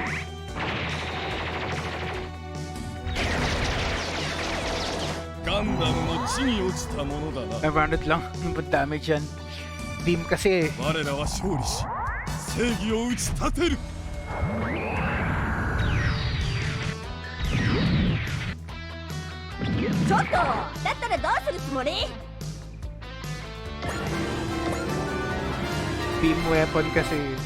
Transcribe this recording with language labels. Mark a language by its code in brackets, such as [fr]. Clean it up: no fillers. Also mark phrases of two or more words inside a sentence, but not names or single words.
[ja] ガンダムの地に落ちたものだな。 [tl] Rounded lang, ano ba damage yan? Beam kasi eh. [ja] 我らは勝利し正義を打ち立てる。ちょっとだったらどうするつもり。 [en] Beam weapon [tl] kasi.